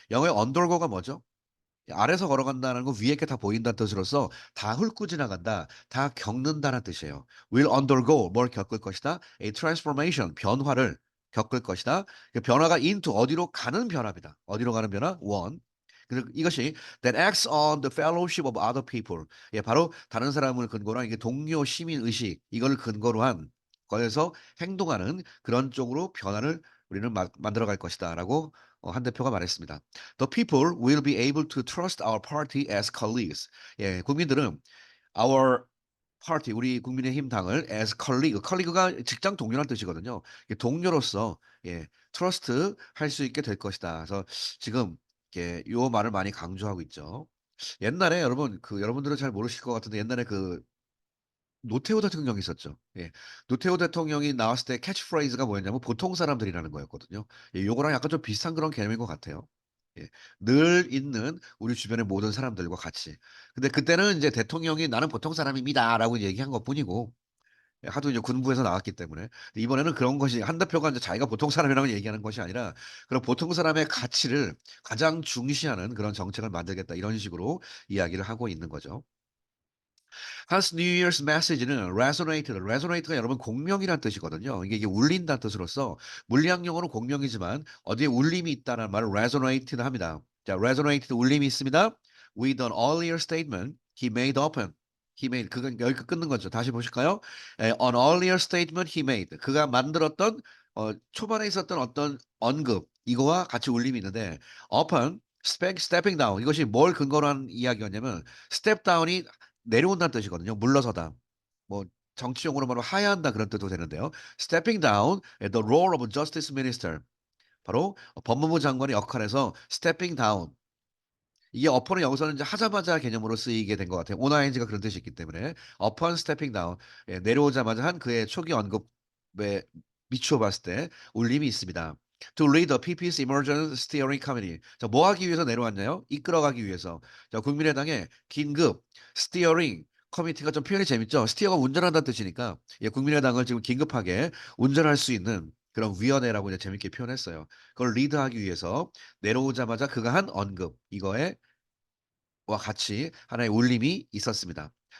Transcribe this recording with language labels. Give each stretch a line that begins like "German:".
Korean: 영어의 undergo가 뭐죠? 아래서 걸어간다는 건 위에 게 다 보인다는 뜻으로서 다 훑고 지나간다, 다 겪는다는 뜻이에요.
English: will undergo,
Korean: 뭘 겪을 것이다.
English: a transformation,
Korean: 변화를 겪을 것이다. 그 변화가 into, 어디로 가는 변화입니다. 어디로 가는 변화? one. 그리고 이것이
English: that acts on the fellowship of other people.
Korean: 예, 바로 다른 사람을 근거로 한 이게 동료 시민 의식, 이걸 근거로 한 거에서 행동하는 그런 쪽으로 변화를 우리는 만들어 갈 것이다라고 한 대표가 말했습니다.
English: The people will be able to trust our party as colleagues.
Korean: 예, 국민들은
English: our party,
Korean: 우리 국민의힘 당을 as colleague, colleague가 직장 동료라는 뜻이거든요. 이 동료로서, 예, 트러스트 할 수 있게 될 것이다. 그래서 지금 이렇게 요 말을 많이 강조하고 있죠. 옛날에 여러분 여러분들은 잘 모르실 것 같은데 옛날에 그 노태우 대통령이 있었죠. 예. 노태우 대통령이 나왔을 때 캐치프레이즈가 뭐였냐면 보통 사람들이라는 거였거든요. 예, 요거랑 약간 좀 비슷한 그런 개념인 것 같아요. 예. 늘 있는 우리 주변의 모든 사람들과 같이. 근데 그때는 인제 대통령이 "나는 보통 사람입니다."라고 얘기한 것뿐이고, 예, 하도 이제 군부에서 나왔기 때문에. 근데 이번에는 그런 것이 한 대표가 인제 자기가 보통 사람이라고 얘기하는 것이 아니라 그런 보통 사람의 가치를 가장 중시하는 그런 정책을 만들겠다, 이런 식으로 이야기를 하고 있는 거죠. Hans New Year's Message는 resonate가 여러분 공명이란 뜻이거든요. 이게 울린다는 뜻으로서 물리학 용어는 공명이지만 어디에 울림이 있다는 말을 resonated 합니다. 자, resonated, 울림이 있습니다.
English: With an earlier statement he made open. He made,
Korean: 그건 여기 끊는 거죠. 다시 보실까요?
English: An earlier statement he made.
Korean: 그가 만들었던 초반에 있었던 어떤 언급, 이거와 같이 울림이 있는데,
English: upon stepping down,
Korean: 이것이 뭘 근거로 한 이야기였냐면 step down이 내려온다는 뜻이거든요. 물러서다. 뭐 정치 용어로 말하면 하야한다 그런 뜻도 되는데요.
English: stepping down the role of justice minister.
Korean: 바로 법무부 장관의 역할에서
English: stepping down.
Korean: 이게 upon은 여기서는 이제 하자마자 개념으로 쓰이게 된 것 같아요. on ing가 그런 뜻이 있기 때문에.
English: upon stepping down.
Korean: 예, 내려오자마자 한 그의 초기 언급에 비추어 봤을 때 울림이 있습니다.
English: To lead the PP's Emergency Steering Committee.
Korean: 자, 뭐 하기 위해서 내려왔나요? 이끌어가기 위해서. 자, 국민의당의 긴급 steering 커미티가, 좀 표현이 재밌죠? 스티어가 운전한다는 뜻이니까, 예, 국민의당을 지금 긴급하게 운전할 수 있는 그런 위원회라고 이제 재밌게 표현했어요. 그걸 리드하기 위해서 내려오자마자 그가 한 언급, 이거에 와 같이 하나의 울림이 있었습니다.